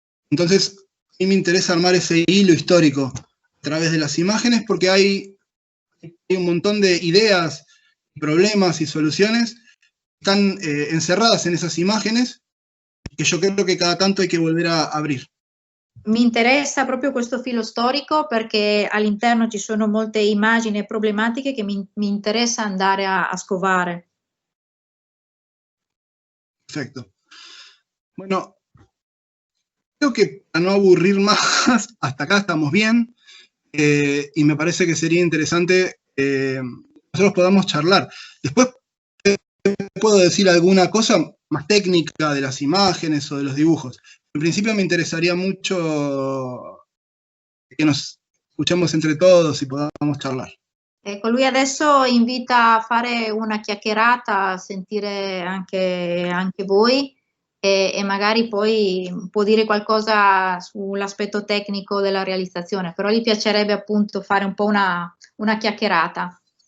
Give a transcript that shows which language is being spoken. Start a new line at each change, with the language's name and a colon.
Spanish: Entonces, a mí me interesa armar ese hilo histórico a través de las imágenes porque hay un montón de ideas, problemas y soluciones que están encerradas en esas imágenes que yo creo que cada tanto hay que volver a abrir.
Italian: Mi interessa proprio questo filo storico perché all'interno ci sono molte immagini e problematiche che mi interessa andare a scovare.
Spanish: Perfecto. Bueno, creo que para no aburrir más, hasta acá estamos bien, y me parece que sería interesante nosotros podamos charlar. Después puedo decir alguna cosa más técnica de las imágenes o de los dibujos. En principio me interesaría mucho que nos escuchemos entre todos y podamos charlar.
Italian: Ecco, lui adesso invita a fare una chiacchierata, a sentire anche voi e magari poi può dire qualcosa sull'aspetto tecnico della realizzazione, però gli piacerebbe appunto fare un po' una chiacchierata.